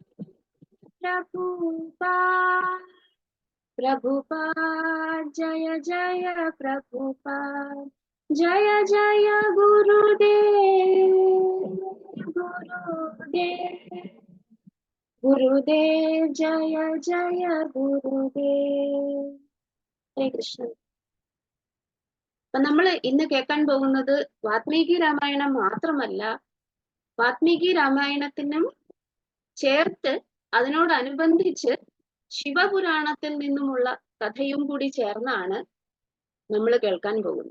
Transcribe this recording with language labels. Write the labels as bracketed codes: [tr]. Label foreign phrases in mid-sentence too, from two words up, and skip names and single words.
[sa] Prabhupada, Prabhupada, Jaya Jaya Prabhupada, Jaya Jaya Gurudev, Gurudev, Gurudev, Jaya Jaya Gurudev. Hare Krishna. [ml] അപ്പൊ നമ്മൾ ഇന്ന് കേൾക്കാൻ പോകുന്നത് വാത്മീകി രാമായണം മാത്രമല്ല, വാത്മീകി രാമായണത്തിനും ചേർത്ത് അതിനോടനുബന്ധിച്ച് ശിവപുരാണത്തിൽ നിന്നുമുള്ള കഥയും കൂടി ചേർന്നാണ് നമ്മൾ കേൾക്കാൻ പോകുന്നത്.